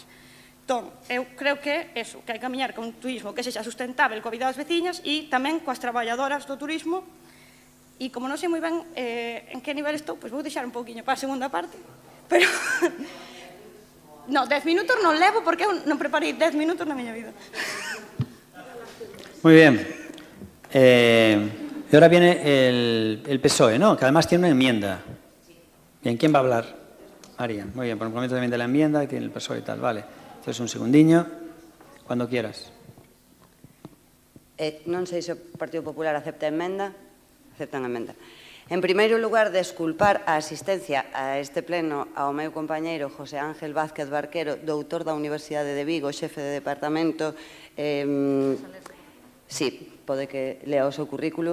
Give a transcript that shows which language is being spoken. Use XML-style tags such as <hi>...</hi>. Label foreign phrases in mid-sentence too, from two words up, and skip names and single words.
<gl>Entón, eu creo que eso, que hai que camiñar con un turismo que sexa sustentável coa vida das veciñas e tamén coas traballadoras do turismo e como non sei moi ben en que nivel estou, pois vou deixar un pouquiño para a segunda parte, pero... No, 10 minutos non levo porque eu non preparei 10 minutos na miña vida.</gl> <es>Muy bien. Y ahora viene el PSOE, ¿no? Que además tiene una enmienda. Bien, ¿quién va a hablar? María. Muy bien, por el momento también de la enmienda, que tiene el PSOE y tal. Vale. Entonces, un segundiño. Cuando quieras.</es> <gl>Non sei se o Partido Popular acepta a emenda. Aceptan a emenda. En primeiro lugar, desculpar a asistencia a este pleno ao meu compañeiro José Ángel Vázquez Barquero, doutor da Universidade de Vigo, xefe de departamento. Sí, pode que lea o seu currículo.</gl>